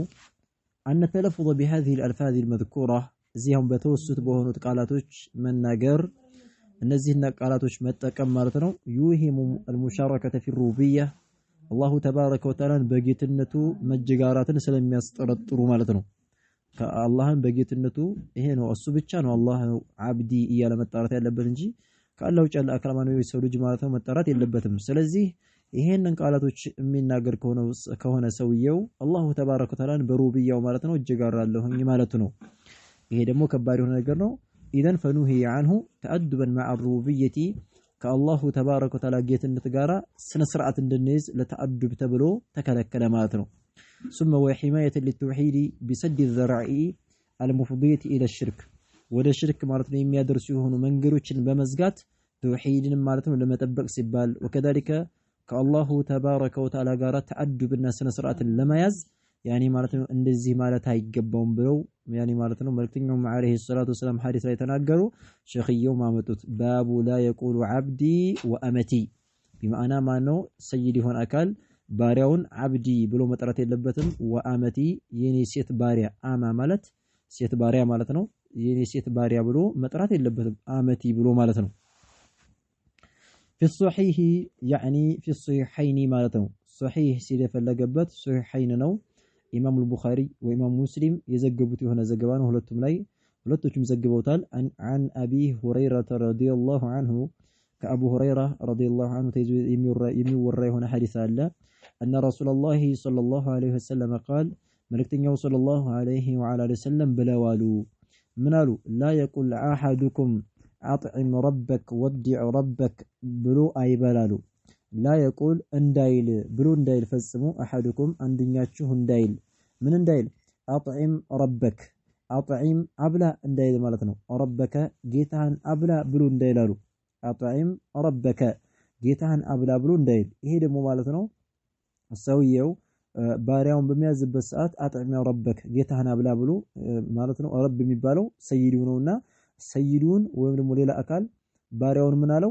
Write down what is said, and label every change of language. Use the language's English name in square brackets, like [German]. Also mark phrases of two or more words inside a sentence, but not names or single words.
[Arabic] أن تلفظ بهذه الألفاظ المذكورة [Amharic] እዚያም በተወሱት በሆኑት ቃላቶች መናገር፣ እነዚህና ቃላቶች መጠቀም ማለት ነው [Arabic] يوهم المشاركة في ربوبية الله تبارك وتعالى [Amharic] በጌትነቱ መጀጋራትን ስለሚያስጠረጥሩ ማለት ነው። ከአላህን በጌትነቱ ይሄ ነው እሱ ብቻ ነው አላህ አብዲ እያለ መጣራት ያለበት እንጂ ከአላህ ውጭ ያለ አካል ማነው የሰው ልጅ ማለት ነው መጣራት የለበትም። ስለዚህ ይሄንን ቃላቶች የሚናገር ከሆነ ሰውየው [Arabic] الله تبارك وتعالى [Amharic] በሩቡቢያው ማለት ነው እጀጋራለሁኝ ማለቱ ነው። ይሄ ደግሞ ከባድ የሆነ ነገር ነው። [Arabic] إذن فنهيه عنه تأدبا مع ربوبية [Amharic] ከአላሁ [Arabic] تبارك وتعالى [Amharic] ጌትነት ጋራ ስነ ስርዓት እንድንይዝ ለተአዱብ ተብሎ ተከለከለ ማለት ነው። [Arabic] ثم وحماية للتوحيد بسد الذرائع المفضية إلى الشرك [Amharic] ወደ ሽርክ ማለት ነው የሚያደርሱ የሆኑ መንገዶችን በመዝጋት ተውሂድን ማለት ነው ለመጠበቅ ሲባል ወከذلك ከአላሁ [Arabic] تبارك وتعالى [Amharic] ጋራ ተአዱብና ስነ ስርዓትን ለመያዝ ያኒ ማለት ነው እንደዚህ ማለት አይገባውም ብለው ያኒ ማለት ነው መልእክተኛው [Arabic] عليه الصلاة والسلام [Amharic] ሐዲስ ላይ ተናገሩ። ሸኽየው ማመጡት [Arabic] باب لا يقول عبدي وأمتي [Amharic] ቢማዕና ማነው ሰይድ የሆነ አካል ባሪያውን አብዲ ብሎ መጥራት የለበትም። ወአመቲ የኔ ሴት ባሪያ፣ አማ ማለት ሴት ባሪያ ማለት ነው። የኔ ሴት ባሪያ ብሎ መጥራት የለበትም አመቲ ብሎ ማለት ነው። [Arabic] في الصحيح يعني في الصحيحين [Amharic] ማለት ነው። ሶሒህ ሲል የፈለገበት ሶሒሐይን ነው። ኢማም አልቡኻሪ ወኢማም ሙስሊም የዘገቡት የሆነ ዘገባ ነው። ሁለቶቹም ዘግበውታል። [Arabic] عن ابي هريره رضي الله عنه [Amharic] ከአቡ ሁረይራ [Arabic] رضي الله عنه [Amharic] ተይዞ የሚወራ የሆነ ሐዲስ አለ። [Arabic] ان رسول الله صلى الله عليه وسلم قال [Amharic] መልእክተኛው [Arabic] صلى الله عليه وعلى وسلم [Amharic] ብለዋሉ ምን አሉ? [Arabic] لا يقول احدكم أطعم ربك وضئ ربك [Amharic] ብሎ አይበላሉ። [Arabic] لا يقول [Amharic] እንዳይል ብሎ እንዳይል ፈጽሞ አሐዱኩም አንድኛችሁ እንዳይል ምን እንዳይል? [Arabic] أطعم ربك أطعم [Amharic] አብላ እንዳይል ማለት ነው። ረበከ ጌታህን አብላ ብሎ እንዳይላሉ። [Arabic] أطعم ربك [Amharic] ጌታህን አብላ ብሎ እንዳይል። ይሄ ደግሞ ማለት ነው ሰውየው ባሪያውን በሚያዝበት ሰዓት [Arabic] أطعم ربك [Amharic] ጌታህን አብላ ብሎ ማለት ነው። ረብ የሚባለው ሰይዱ ነውና ሰይዱን ወይም ደግሞ ሌላ አካል ባሪያውን ምን አለው?